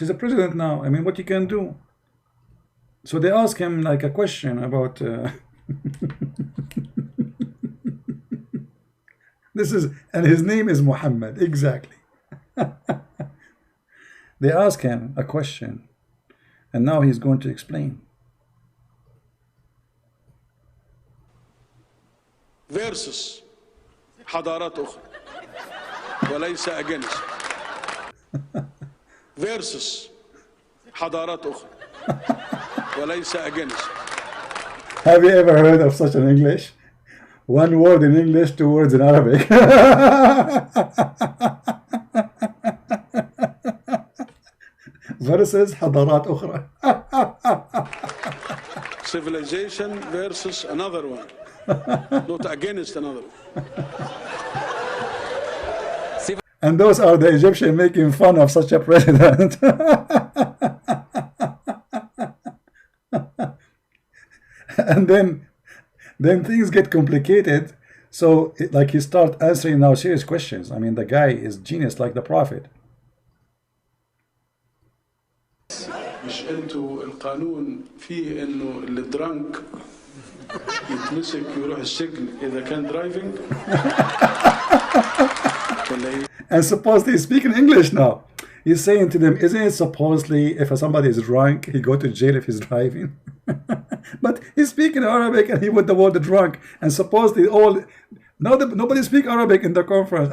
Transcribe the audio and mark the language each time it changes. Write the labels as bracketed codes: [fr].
[en] He's a president now. I mean, what you can do? So they ask him like a question about this is, and his name is Muhammad. Exactly. They ask him a question, and now he's going to explain. [ar] versus حضارات أخرى وليس أجنس versus حضارات أخرى وليس أجنس. [en] Have you ever heard of such an English? One word in English, 2 words in Arabic. [ar] versus حضارات أخرى. [en] Civilization versus another one. Not against another. And those are the Egyptians making fun of such a president. And then things get complicated. So like he start answering now serious questions. I mean, the guy is genius like the prophet. [ar] مش انتوا القانون فيه انه اللي درانك يتمسك يروح السجن إذا كان درايفنج. [en] And supposedly he's speaking English now. He's saying to them, isn't it supposedly if somebody is drunk, he go to jail if he's driving? But he's speaking Arabic and he put the word drunk. And supposedly nobody speak Arabic in the conference.